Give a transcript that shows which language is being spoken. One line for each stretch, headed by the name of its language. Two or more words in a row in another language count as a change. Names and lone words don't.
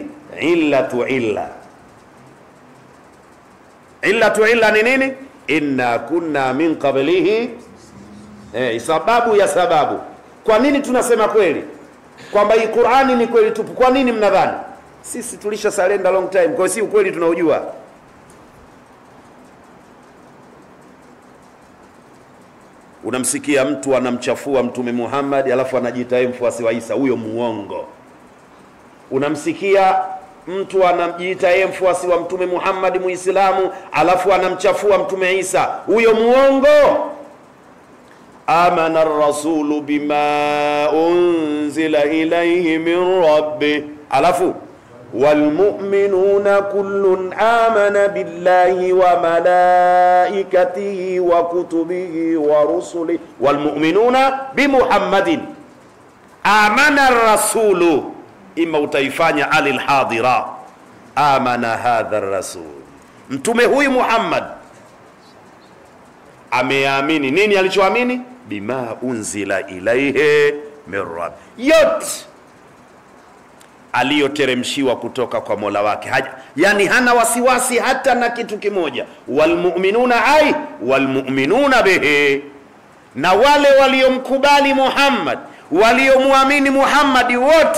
Arabic: علة العلة. علة العلة
Swahili: ni nini?
Arabic: إنا كنا من قبله,
Swahili: sababu ya sababu. Kwa nini tunasema kweli kwamba hii Qur'ani ni kweli tupu? Kwa nini mnadhani? Sisi tulisha
English: surrender long time,
Swahili: kwa si ukweli tunaujua. Unamsikia mtu anamchafua Mtume Muhammad alafu anajiita yeye mfuasi wa Isa, huyo muongo. Unamsikia mtu anajiita yeye mfuasi wa Mtume Muhammad Muislamu alafu anamchafua Mtume Isa, huyo muongo.
Arabic: آمن الرسول بما أنزل إليه من ربه, alafu والمؤمنون كل آمن بالله وملائكته وكتبه ورسله والمؤمنون بمحمد. آمن الرسول,
Swahili: ima utaifanya
Arabic: على الحاضرة، آمن هذا الرسول,
Swahili: mtume huyu Muhammad ameamini. Nini alichoamini?
Arabic: بما أنزل إليه من رب,
Swahili: yote aliyoteremshiwa kutoka kwa Mola wake. Yani hana wasiwasi hata na kitu kimoja.
Arabic: والمؤمنون أي والمؤمنون به,
Swahili: na wale waliomkubali Muhammad, waliomwamini Muhammad wote.